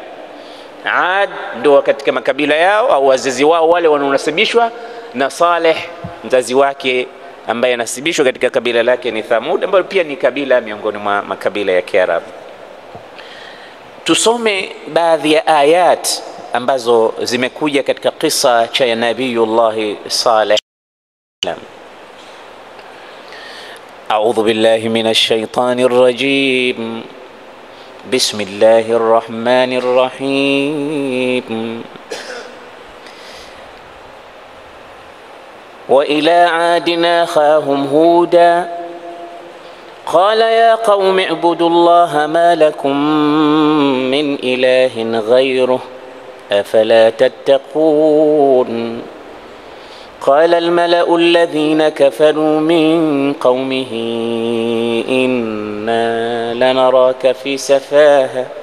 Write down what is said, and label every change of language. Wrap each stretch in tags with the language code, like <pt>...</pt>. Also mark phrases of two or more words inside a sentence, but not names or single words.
<sw>Ad ndio katika makabila yao au wazazi wao wale wanaonasibishwa na Saleh, mzazi wake ambaye anasibishwa katika kabila lake ni Thamud, ambayo pia ni kabila miongoni mwa makabila ya Kiarabu. Tusome baadhi ya ayat ambazo zimekuja katika kisa cha Nabiyullah Saleh.</sw> <ar>أعوذ بالله من الشيطان الرجيم. بسم الله الرحمن الرحيم. وإلى عاد أخاهم هودا قال يا قوم اعبدوا الله ما لكم من إله غيره أفلا تتقون قال الملأ الذين كفروا من قومه إنا لنراك في سفاهة</ar>